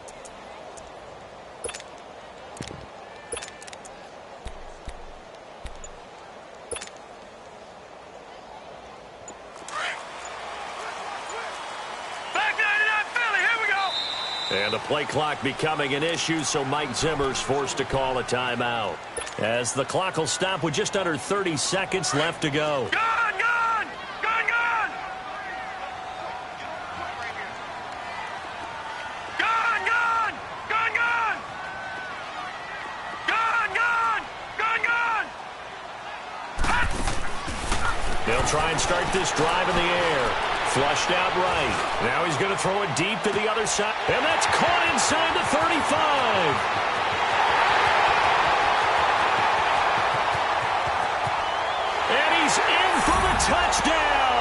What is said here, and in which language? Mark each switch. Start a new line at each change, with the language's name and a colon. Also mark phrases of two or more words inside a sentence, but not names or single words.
English: the play clock becoming an issue, so Mike Zimmer's forced to call a timeout. As the clock will stop with just under 30 seconds left to go. Gone, gone! Gone, gone! Gone, gone! Gone, gone! Gone, gone! Gone, gone! They'll try and start this drive in the air. Flushed out right. Now he's going to throw it deep to the other side. And that's caught inside the 35. And he's in for the touchdown.